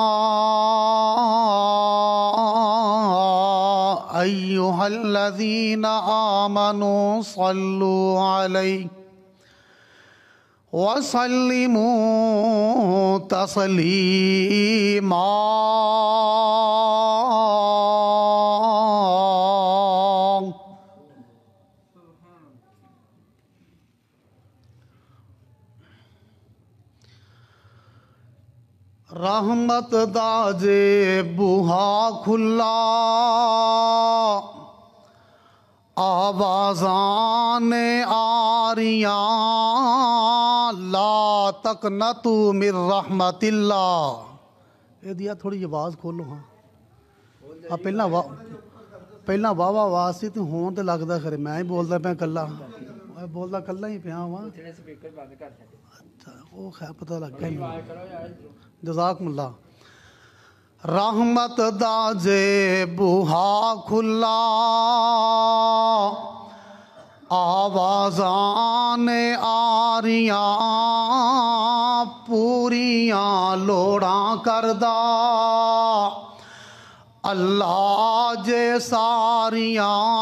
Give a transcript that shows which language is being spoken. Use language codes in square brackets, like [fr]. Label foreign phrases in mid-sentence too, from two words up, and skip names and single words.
[ar] أيها الذين آمنوا صلوا عليه وسلموا [pa] تسليما رحمت دا جے بوہا کھلا آوازان آریاں [ar] لا تقنطوا من رحمت اللہ. [pa] یہ دیا تھوڑی آواز کھولو. ہاں پہلا واہ آواز سی تو ہون تے لگدا خرے میں ہی بولدا پیا کلا. بولدا کلا ہی پیا ہاں. اچھا وہ خیر پتہ لگ گیا. [ar] جزاکم اللہ. [pa] رحمت دا جے بوہا کھلا آوازان آریاں پوریاں لوڑاں کردہ اللہ جے ساریاں